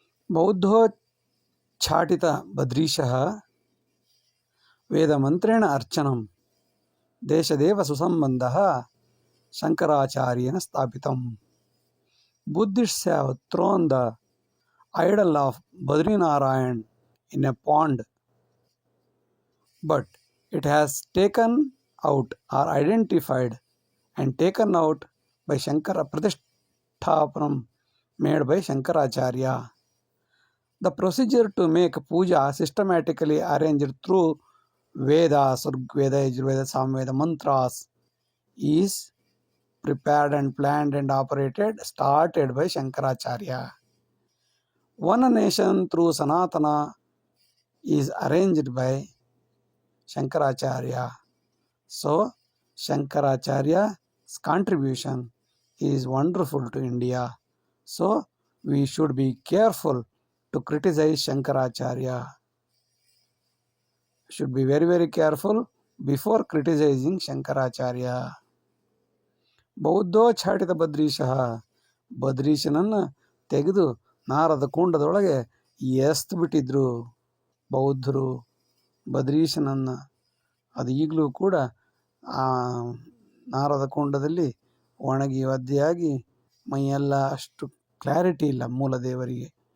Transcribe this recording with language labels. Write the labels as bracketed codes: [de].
[sa] ಬೌದ್ಧೋಚ್ಚಾಟಿತ ಬದ್ರೀಶಃ ವೇದಮಂತ್ರೇಣ ಅರ್ಚನಂ ದೇಶದೇವ ಸುಸಂಬಂಧಃ ಶಂಕರಾಚಾರ್ಯೇಣ ಸ್ಥಾಪಿತಂ. [en] Buddhists have thrown the idol of Badrinarayan in a pond, but it has taken out or identified and taken out by Shankara Pratishthapam made by Shankaracharya. The procedure to make puja systematically arranged through Vedas, Rigveda, Yajurveda, Samveda, mantras is prepared and planned and operated, started by Shankaracharya. One nation through Sanatana is arranged by Shankaracharya. So, Shankaracharya's contribution is wonderful to India. So, we should be careful to criticize Shankaracharya. Should be very, very careful before criticizing Shankaracharya. [sa] ಬೌದ್ಧೋಚ್ಚಾಟಿತ ಬದ್ರೀಶಃ [kn] ಬದ್ರೀಶನನ್ನು ತೆಗೆದು ನಾರದ ಕುಂಡದೊಳಗೆ ಎಸ್ತು ಬಿಟ್ಟಿದ್ರು ಬೌದ್ಧರು ಬದ್ರೀಶನನ್ನು. ಅದು ಈಗಲೂ ಕೂಡ ಆ ನಾರದ ಕುಂಡದಲ್ಲಿ ಒಣಗಿ ಒದ್ದೆಯಾಗಿ ಮೈಯೆಲ್ಲ ಅಷ್ಟು clarity ಇಲ್ಲ ಮೂಲ ದೇವರಿಗೆ.